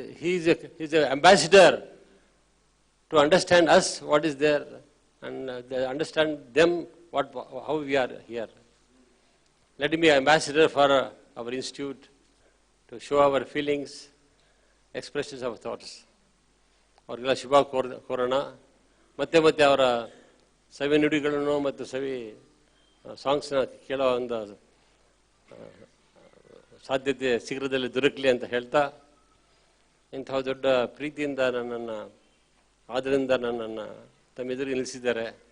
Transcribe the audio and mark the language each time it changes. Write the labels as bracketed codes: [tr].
[en] Is a ambassador to understand us what is there and understand them how we are here. Let him be ambassador for our institute to show our feelings, expressions of thoughts. [kn] ಅವ್ರಿಗೆಲ್ಲ ಶುಭ ಕೋರೋಣ. ಮತ್ತೆ ಮತ್ತೆ ಅವರ ಸವಿ ನುಡಿಗಳನ್ನು ಮತ್ತು ಸವಿ ಸಾಂಗ್ಸ್ನ ಕೇಳೋ ಒಂದು ಸಾಧ್ಯತೆ ಶೀಘ್ರದಲ್ಲಿ ದೊರಕಲಿ ಅಂತ ಹೇಳ್ತಾ, ಇಂಥ ದೊಡ್ಡ ಪ್ರೀತಿಯಿಂದ ನನ್ನನ್ನು ಆದ್ದರಿಂದ ನನ್ನನ್ನು ತಮ್ಮೆದುರು ನಿಲ್ಲಿಸಿದ್ದಾರೆ.